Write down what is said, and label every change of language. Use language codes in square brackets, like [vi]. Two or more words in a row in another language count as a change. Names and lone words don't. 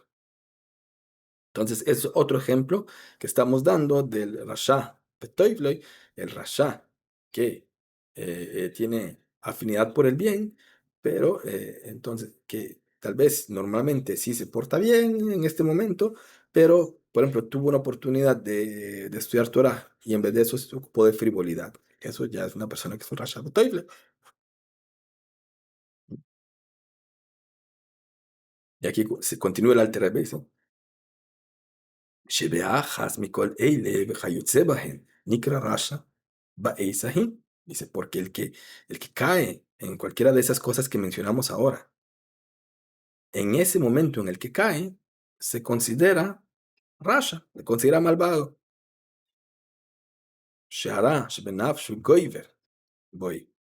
[es] Entonces, es otro ejemplo que estamos dando del [he] רשע וטוב לו, [es] el Rasha que tiene afinidad por el bien, pero entonces que tal vez normalmente sí se porta bien en este momento, pero por ejemplo tuvo una oportunidad de estudiar Torah y en vez de eso se ocupó de frivolidad. Eso ya es una persona que es un [he] רשע וטוב לו. [es] Y aquí se continúa el Alter Rebbe, ¿sí? [he] שבאחז מכל אלה וכיוצא בהן נקרא רשע באי ההיא. [es] Dice, porque el que cae en cualquiera de esas cosas que mencionamos ahora, en ese momento en el que cae, se considera rasha, se considera malvado. [he] שהרע שבנפשו גובר בו.